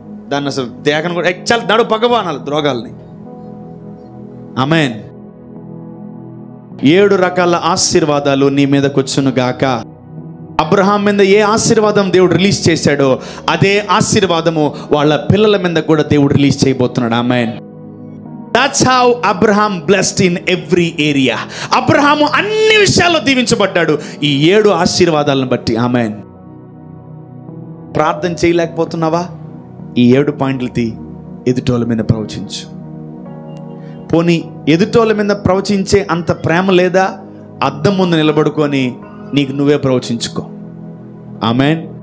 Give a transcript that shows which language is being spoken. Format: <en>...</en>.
<te>దాన్ని అసలు దేగను కూడా చాలా నడు పగవా అనాలి ద్రోగాల్ని. ఆమేన్. 7 రకాల ఆశీర్వాదాలు నీ మీదకి వచ్చును గాక. అబ్రహాం మీద ఏ ఆశీర్వాదం దేవుడు రిలీజ్ చేశాడో అదే ఆశీర్వాదము వాళ్ళ పిల్లల మీద కూడా దేవుడు రిలీజ్ చేయబోతున్నాడు. ఆమేన్.</te> <en>That's how Abraham blessed in every area.</en> <te>Abraham అన్ని విషయాల్లో దీవించబడ్డాడు ఈ 7 ఆశీర్వాదాలను బట్టి. ఆమేన్. ప్రార్థన చేయలేకపోతున్నావా? ఈ 7 పాయింట్లకి ఎదుటోళ్ళ మీద ప్రవచించు. పోనీ ఎదుటోళ్ళ మీద ప్రవచించే అంత ప్రేమ లేదా? అద్దం ముందు నిలబడుకొని నీకు నువ్వే ప్రవచించుకో. ఆమేన్.</te>